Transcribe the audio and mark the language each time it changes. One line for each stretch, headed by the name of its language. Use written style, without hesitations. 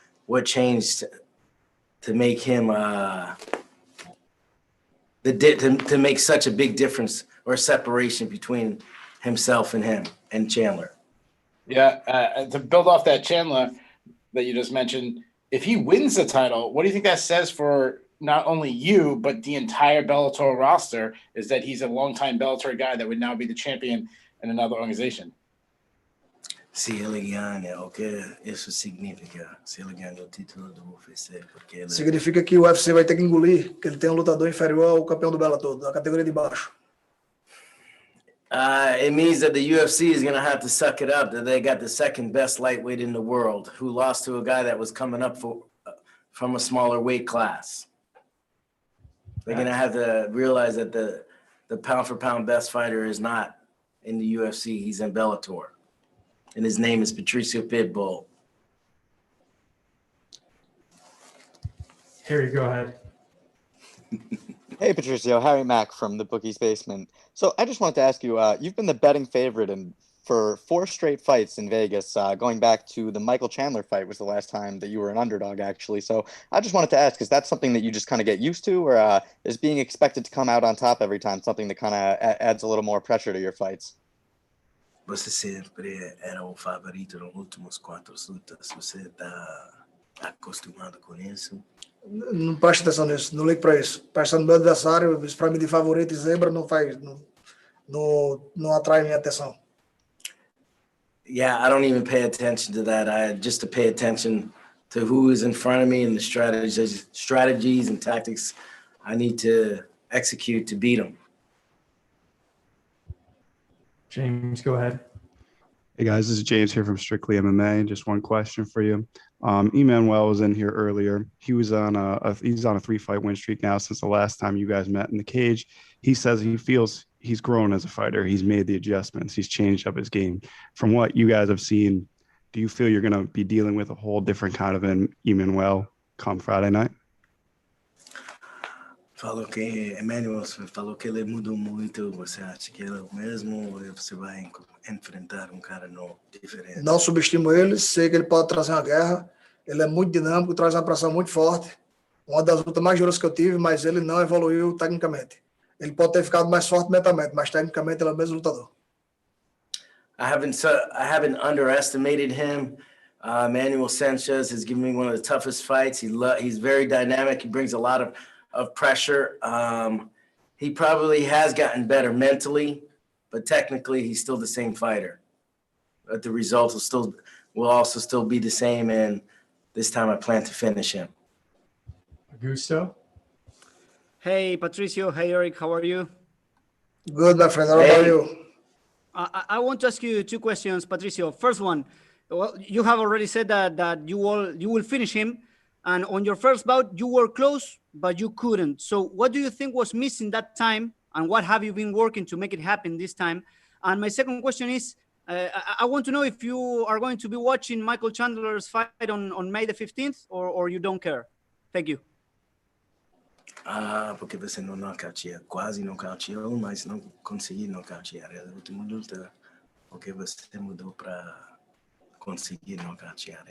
English: What changed to make him to make such a big difference or separation between himself and him and Chandler? Yeah, to build off that Chandler that you just mentioned, if he wins the title, what do you think that says for not only you, but the entire Bellator roster, is that he's a longtime Bellator guy that would now be the champion in another organization?
Portuguese: Se ele ganha, o que isso significa? Se ele ganha o título do UFC, porque ele... Significa que o UFC vai ter que engolir que ele tem um lutador inferior ao campeão do Bellator, da categoria de baixo.
English: It means that the UFC is going to have to suck it up, that they got the second best lightweight in the world, who lost to a guy that was coming up from a smaller weight class. They're going to have to realize that the pound-for-pound best fighter is not in the UFC. He's in Bellator. And his name is Patricio Pitbull. Harry, go ahead. Hey, Patricio. Harry Mack from the Bookie's Basement. So I just wanted to ask you, you've been the betting favorite for 4 straight fights in Vegas, going back to the Michael Chandler fight was the last time that you were an underdog, actually. So I just wanted to ask, is that something that you just kind of get used to, or is being expected to come out on top every time something that kind of adds a little more pressure to your fights?
Portuguese: Você sempre era o favorito nos últimos 4 lutas. Você está acostumado com isso? Não preste atenção nisso, não ligue para isso. Presta no meu adversário, isso para mim de favorito e zebra não atrai minha atenção.
English: Yeah, I don't even pay attention to that. I just to pay attention to who is in front of me and the strategies and tactics I need to execute to beat them. James, go ahead. Hey guys, this is James here from Strictly MMA. Just one question for you. Emmanuel was in here earlier. He was on he's on a 3-fight win streak now since the last time you guys met in the cage. He says he feels he's grown as a fighter. He's made the adjustments. He's changed up his game. From what you guys have seen, do you feel you're going to be dealing with a whole different kind of an Emmanuel come Friday night?
Portuguese: Falou que Emmanuel falou que ele mudou muito. Você acha que ele é o mesmo ou você vai enfrentar cara novo, diferente? Não subestimo ele, sei que ele pode trazer uma guerra. Ele é muito dinâmico, traz uma pressão muito forte. Uma das lutas mais duras que eu tive, mas ele não evoluiu tecnicamente. Ele pode ter ficado mais forte mentalmente, mas tecnicamente ele é o mesmo lutador.
English: I haven't underestimated him. Emmanuel Sanchez has given me one of the toughest fights. He's very dynamic. He brings a lot of pressure. He probably has gotten better mentally, but technically he's still the same fighter. But the results will also still be the same, and this time I plan to finish him. Augusto? Hey, Patricio. Hey, Eric. How are you? Good, my friend. How about you? I want to ask you 2 questions, Patricio. First one, well, you have already said that you will finish him, and on your first bout you were close, but you couldn't. So what do you think was missing that time and what have you been working to make it happen this time? And my second question is, I want to know if you are going to be watching Michael Chandler's fight on May the 15th, or you don't care. Thank you.
Portuguese: Porque você não nocauteia, quase nocauteou, mas não consegui nocautear. A última luta, porque você mudou para conseguir nocautear.